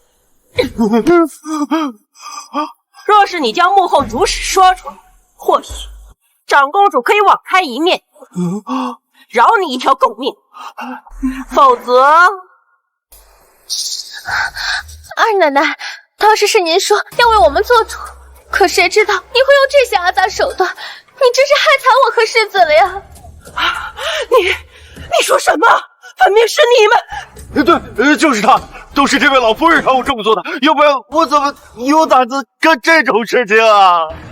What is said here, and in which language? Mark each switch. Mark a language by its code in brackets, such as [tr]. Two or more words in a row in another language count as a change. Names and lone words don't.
[zh] 若是你將幕後主使說出來，或許長公主可以網開一面，饒你一條狗命。否則，二奶奶，當時是您說要為我們做主，可誰知道你會用這些骯髒手段，你真是害慘我和世子了呀！你說什麼？分明是你們！對，就是他，都是這位老夫人讓我這麼做的，要不然我怎麼有膽子幹這種事情啊？